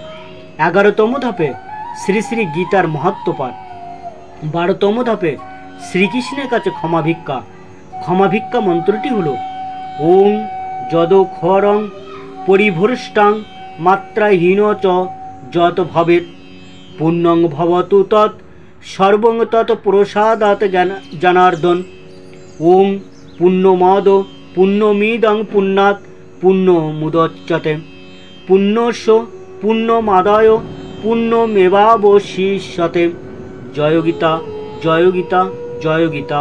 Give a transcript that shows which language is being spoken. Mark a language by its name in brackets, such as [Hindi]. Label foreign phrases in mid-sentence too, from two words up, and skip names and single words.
[Bangla] 11তম ধাপে শ্রী শ্রী গীতার মহাত্ম পাঠ। 12তম ধাপে শ্রীকৃষ্ণের কাছে ক্ষমা ভিক্ষা। ক্ষমা ভিক্ষা মন্ত্রটি হল [Sanskrit] ওং যদ খরং পরিভ্রষ্টাং মাত্রাহীন চ যত ভবেৎ পুণ্যং ভবতু তৎ সর্বং তৎ প্রসাদাৎ জনার্দন। ওং পুণ্যমদ পুণ্যমিদং পুণ্যাৎ পুণ্যমুদচ্যতে পুণ্যস্য পুণ্যমাদায় পুণ্যমেবাবশিষ্যতে। [Bangla] জয় গীতা জয় গীতা জয় গীতা।